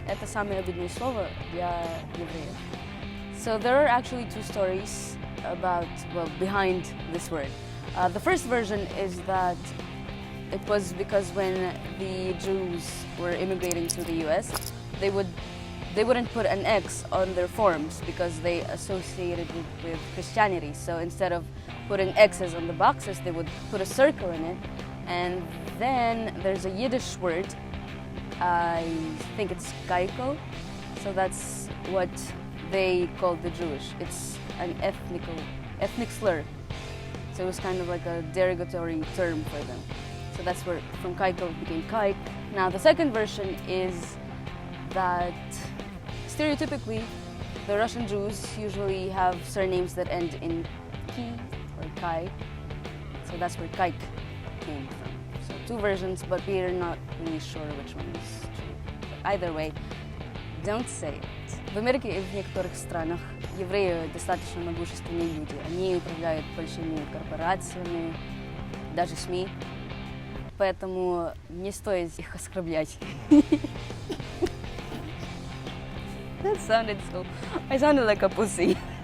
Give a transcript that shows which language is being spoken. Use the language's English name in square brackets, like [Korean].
[Russian] Это самое обидное слово для евреев. [English] So there are actually 2 stories about, well, behind this word. The first version is that it was because when the Jews were immigrating to the US, they wouldn't put an X on their forms because they associated it with Christianity. So instead of putting X's on the boxes, they would put a circle in it. And then there's a Yiddish word, I think it's kaiko. So that's what they called the Jewish. It's an ethnic slur. So it was kind of like a derogatory term for them. So that's where from kaiko it became kaik. Now the second version is that stereotypically the Russian Jews usually have surnames that end in ki or kai. So that's where kaik came from. So 2 versions, but we're not really sure which one is true. But either way, don't say it. [Russian] В Америке и в некоторых странах евреи достаточно могущественные люди. Они управляют большими корпорациями, даже СМИ. Поэтому не стоит их оскорблять. [English] That sounded so... I sounded like a pussy.